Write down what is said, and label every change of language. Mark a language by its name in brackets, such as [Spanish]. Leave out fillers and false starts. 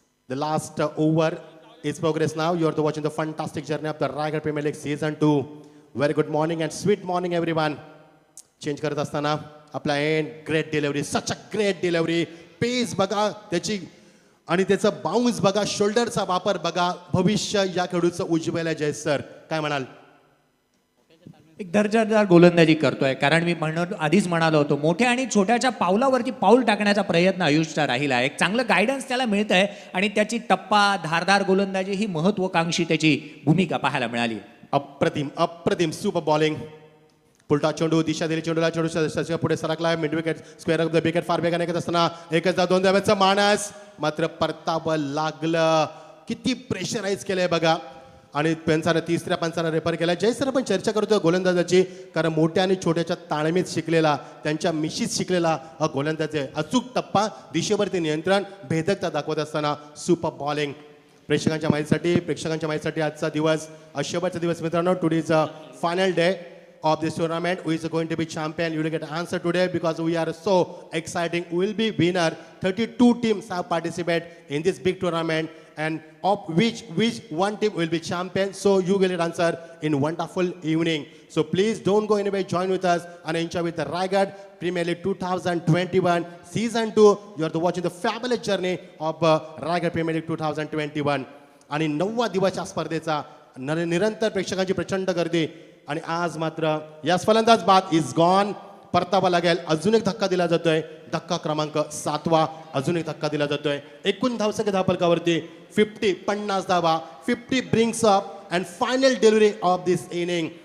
[English] The last over is progress now. You are watching the fantastic journey of the Raigad Premier League Season 2. Very good morning and sweet morning everyone. [Marathi] Change करत असताना आपला end great delivery, [English] Such a great delivery. [Marathi] पेस बघा त्याची आणि त्याचं bounce बघा, शोल्डरचा वापर बघा. भविष्य या खेळाडूचं उज्ज्वल आहे. जयेश सर काय म्हणाल? एक दर्जादार गोलंदाजी करतोय, कारण मी आधीच म्हणालो होतो, मोठ्या आणि छोट्याच्या पावलावरती पाऊल टाकण्याचा प्रयत्न आयुषचा राहिला. एक चांगलं गायडन्स त्याला मिळत आहे आणि त्याची टप्पा धारदार गोलंदाजी ही महत्वाकांक्षी त्याची भूमिका पाहायला मिळाली. अप्रतिम अप्रतिम सुपर बॉलिंग. पुलटा चेंडू, दिशा दिली चेंडूला, चेंडू पुढे सरकला. Mid wicket square of the wicket फार वेगाने येत असताना एकच धाव 2 धाव्याचा मानस, मात्र परतावं लागलं. किती प्रेशराईज केलंय बघा. आणि पंचानं तिसऱ्या पंचानं रेफर केला. जय सर आपण चर्चा करतोय गोलंदाजाची, कारण मोठ्या आणि छोट्याच्या ताळमेत शिकलेला, त्यांच्या मिशीत शिकलेला हा गोलंदाज आहे. अचूक टप्पा, दिशेवरती नियंत्रण, भेदकता दाखवत असताना सुपर बॉलिंग. प्रेक्षकांच्या माहितीसाठी आजचा दिवस, शेवटचा दिवस मित्रांनो. [English] Today is a final day of this tournament. Who is going to be champion? You will get an answer today because we are so exciting. We will be winner. 32 teams have participated in this big tournament, and of which one team will be champion. So you will get answer in wonderful evening. So please don't go anywhere. Join with us and enjoy with the Raigad Premier League 2021 Season 2. You are watching the fabulous journey of Raigad Premier League 2021. [Marathi] आणि 9व्या दिवसाच्या स्पर्धेचा निरंतर प्रेक्षकांची प्रचंड गर्दी. आणि आज मात्र या फलंदाज बाद [English] Is gone. [Marathi] परतावा लागेल. अजून एक धक्का दिला जातोय, धक्का क्रमांक 7वा. अजून एक धक्का दिला जातोय. एकूण धावसंख्या धावफलकावरती 50 धावा. [English] 50 brings up and final delivery of this inning.